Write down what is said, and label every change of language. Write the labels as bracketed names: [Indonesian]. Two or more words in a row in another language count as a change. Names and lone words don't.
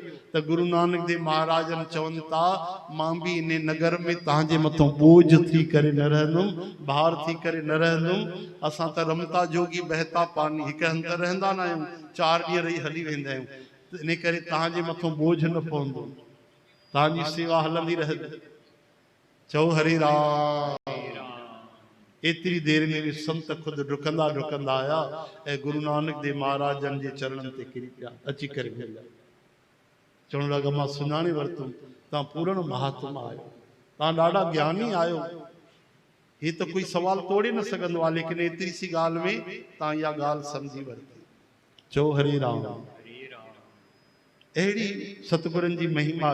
[Sindhi] त गुरु नानक देव महाराजन चवनि था, मां भी इन नगर में तव्हांजे मथां बोझ थी करे न रहंदुमि, भार थी करे न रहंदुमि। असां त [Hindi] रमता जोगी बहता पानी, [Sindhi] हिकु हंधि रहंदा न आहियूं, 4 ॾींहं रही हली वेंदा आहियूं। इन करे तव्हांजे मथां बोझ न पवंदो, तव्हांजी सेवा हलंदी रहंदी। चओ हरे राम। एतिरी देर में भी संत खुद डुकंदा डुकंदा आया ऐं गुरु नानक देव महाराजन जे चरणनि ते किरी पिया, अची करे मिलिया। चवण लॻा, मां सुञाणे वरितुमि, तव्हां पूर्ण महात्मा आहियो, तव्हां ॾाढा ज्ञानी आहियो। ही त कोई सवाल तोड़े न सघंदो आहे, लेकिन एतिरी सी ॻाल्हि में तव्हां इहा ॻाल्हि सम्झी वरिती। चओ हरे राम। अहिड़ी सतगुरनि जी महिमा